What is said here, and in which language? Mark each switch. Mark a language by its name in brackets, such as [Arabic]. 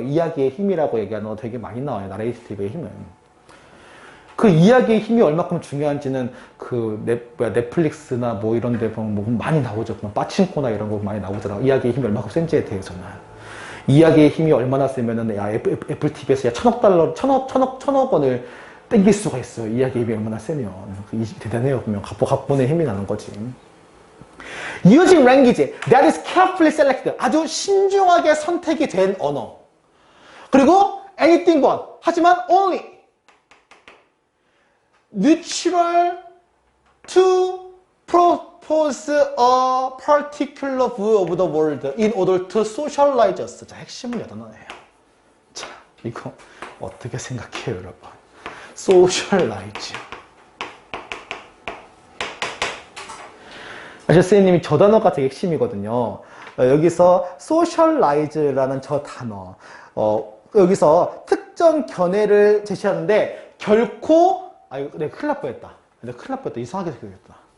[Korean] 이야기의 힘이라고 얘기하는 거 되게 많이 나와요. 나레이티브의 힘은. 그 이야기의 힘이 얼마큼 중요한지는 넷플릭스나 뭐 이런 데 보면 뭐 많이 나오죠. 빠친코나 이런 거 많이 나오더라고. 이야기의 힘이 얼마큼 센지에 대해서는. 이야기의 힘이 얼마나 세면은, 애플 TV에서 천억 원을 땡길 수가 있어요. 이야기의 힘이 얼마나 세면. 대단해요. 보면 각본의 힘이 나는 거지. [English] Using language that is carefully selected. [Korean] 아주 신중하게 선택이 된 언어. 그리고 [English] anything but. [Korean] 하지만 [English] only. neutral to propose a particular view of the world in order to socialize us. [Korean] 자, 핵심은 여단어예요. 자, 이거 어떻게 생각해요, 여러분? [English] socialize. [Korean] 사실 선생님이 저 단어가 되게 핵심이거든요. 여기서 socialize라는 저 단어, 여기서 특정 견해를 제시하는데 결코 내가 큰일 날 뻔했다. 이상하게 생각했다.